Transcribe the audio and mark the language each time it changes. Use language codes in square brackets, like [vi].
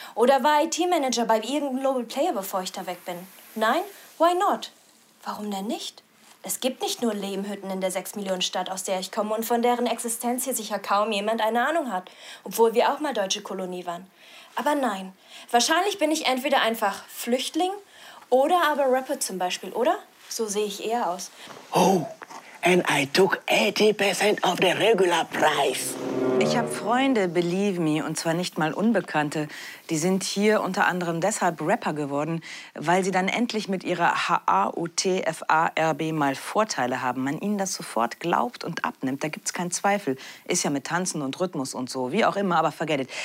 [de] Oder war ich Teammanager bei irgendeinem Global Player, bevor ich da weg bin? Nein? [en] Why not? [de] Warum denn nicht? Es gibt nicht nur Lehmhütten in der 6-Millionen-Stadt, aus der ich komme und von deren Existenz hier sicher kaum jemand eine Ahnung hat. Obwohl wir auch mal deutsche Kolonie waren. Aber nein. Wahrscheinlich bin ich entweder einfach Flüchtling oder aber Rapper zum Beispiel, oder? So sehe ich eher aus. [en] Oh! And I took 80% of the regular price. [de] Ich habe Freunde, [en] believe me, [de] und zwar nicht mal Unbekannte. Die sind hier unter anderem deshalb Rapper geworden, weil sie dann endlich mit ihrer H-A-U-T-F-A-R-B mal Vorteile haben. Man ihnen das sofort glaubt und abnimmt, da gibt's keinen Zweifel. Ist ja mit Tanzen und Rhythmus und so, wie auch immer, aber [en] forget it.